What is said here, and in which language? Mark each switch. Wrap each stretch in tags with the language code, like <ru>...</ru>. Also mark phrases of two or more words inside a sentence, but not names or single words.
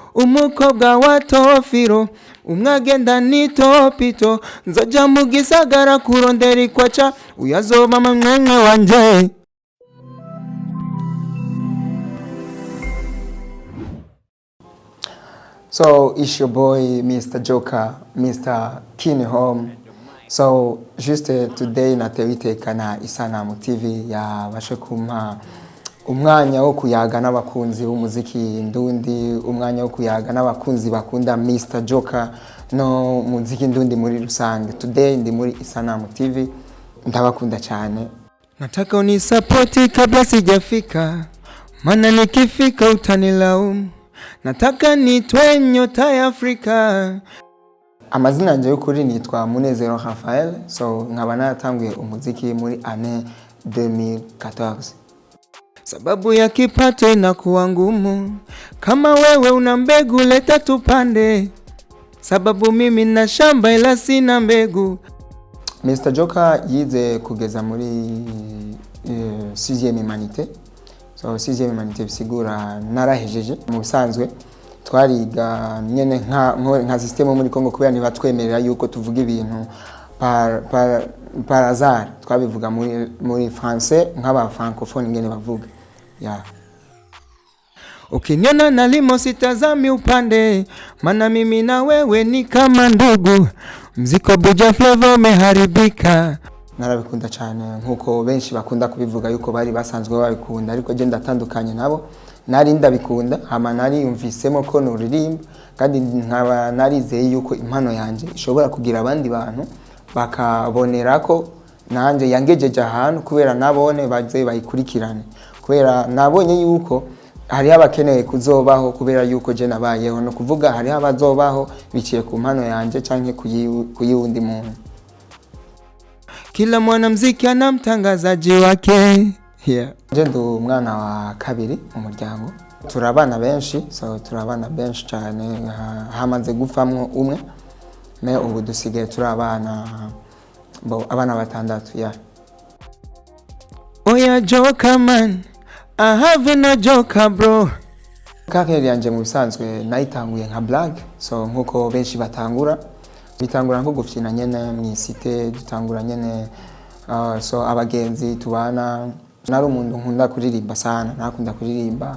<rn>umukobwa wa Tofiro umwagenda ni Topito nzoja mu gisagara kurondera ikwaca uyazoba mamwe wanje.</rn> <en>So it's your boy Mr. Jocker, Mr. Kini Home. So just today</en> <rn>natewitekana Isanamu TV yabashe kumpa umwanya wo kuyaga n'abakunzi b'umuziki ndundi, umwanya wo kuyaga n'abakunzi bakunda Mr. Jocker no muziki ndundi muri rusange. Today ndi muri Isanamu TV, ndabakunda cyane.</rn> <sw>Nataka unisapoti kabla sijafika, maana nikifika utanilaumu. Nataka nitwe nyota ya Afrika.</sw> <rn>Amazina yanjye y'ukuri nitwa Munezero Raphael. So nkaba natanguye umuziki muri année 2014.</rn> <sw>Sababu ya kipato inakuwa ngumu, kama wewe una mbegu leta tupande. Sababu mimi na shamba ila sina mbegu.</sw> <rn>Mr. Jocker yize kugeza muri</rn> <fr>6e humanité.</fr> <rn>So</rn> <fr>6e humanité</fr> <rn>bisigura narahejeje. Mu bisanzwe twariga nyene nka system muri Kongo kubera ni batwemerera yuko tuvuga ibintu</rn> <fr>par hasard,</fr> <rn>twabivuga muri français nk'aba francophone ngene bavuga. Yeah.</rn> <sw>Ukiniona nalimo sitazami upande, maana mimi na wewe ni kama ndugu. Mziko buja flavor umeharibika.</sw> <rn>Narabikunda cyane nkuko benshi bakunda kubivuga yuko bari basanzwe babikunda, ariko je ndatandukanye nabo. Nari ndabikunda hama nari yumvisemo ko nuririmba, kandi nkaba narizeye yuko impano yanje ishobora kugira abandi bantu bakabonera ko nanje yangejeje ahantu, kubera nabone baze bayikurikirane, kubera nabonye yuko hari abakeneye kuzobaho kubera yuko je nabayeho, no kuvuga hari abazobaho biciye ku mpano yanje canke kuyundi muntu.</rn> <sw>Kila mwanamuziki ana mtangazaji wake.</sw> <rn>Yeah. Je ndo umwana wa kabiri mu muryango. Turabana benshi, so turabana benshi cyane, hamaze gupfamwo umwe. Me ubu dusigaye turabana abana batandatu. Yeah.</rn> <en>Oya Jocker man, I have no Jocker bro.</en> <rn>Kakeri yanje mu bisanzwe nayitanguye nka black, so nkuko benshi batangura. Bitangura nko gufyina nyene mwisite, dutangura nyene so abagenzi tubana. Nari umuntu nkunda kuririmba sana, nakunda kuririmba.</rn>